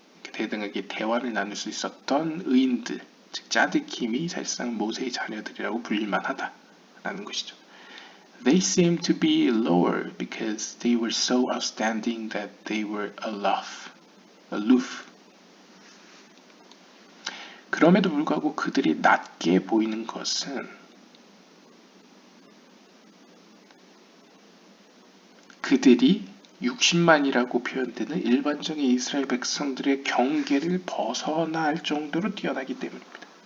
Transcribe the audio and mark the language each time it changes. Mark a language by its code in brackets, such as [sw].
[ko] 이렇게 대등하게 대화를 나눌 수 있었던 의인들, 즉 짜디킴이 사실상 모세의 자녀들이라고 불릴만 하다라는 것이죠. [en] They seemed to be lower because they were so outstanding that they were aloof. [ko] 그럼에도 불구하고 그들이 낮게 보이는 것은 그들이 60만이라고 표현되는 일반적인 이스라엘 백성들의 경계를 벗어날 정도로 뛰어나기 때문입니다.